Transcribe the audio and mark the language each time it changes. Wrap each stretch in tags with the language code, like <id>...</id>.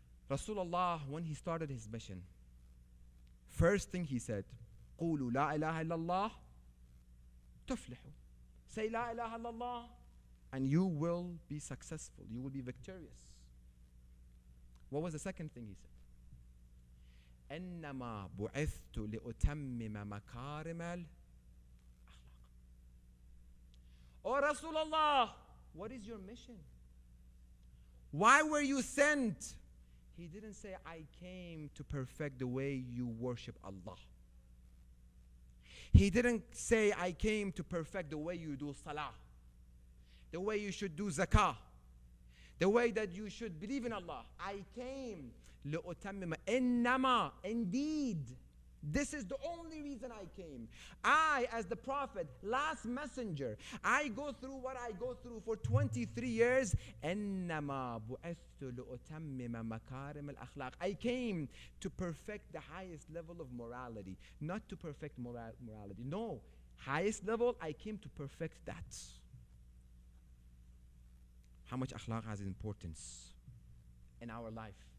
<en>Rasulullah, when he started his mission, first thing he said,</en> <ar>قولوا لا إله إلا الله تفلحوا.</ar> <en>Say La ilaha illallah and you will be successful. You will be victorious. What was the second thing he said?</en> <ar>إنما بعثت لأتمم مكارم الأخلاق.</ar> <en>Oh Rasulullah, what is your mission? Why were you sent? He didn't say, I came to perfect the way you worship Allah. He didn't say, I came to perfect the way you do salah, the way you should do zakah, the way that you should believe in Allah. I came لأتمم. إنما, indeed, this is the only reason I came. I, as the Prophet, last messenger, I go through what I go through for 23 years.</en> <ar>إنما بعثت لأتمم مكارم الأخلاق.</ar> <en>I came to perfect the highest level of morality, not to perfect morality. No, highest level, I came to perfect that. How much akhlaq has importance in our life?</en>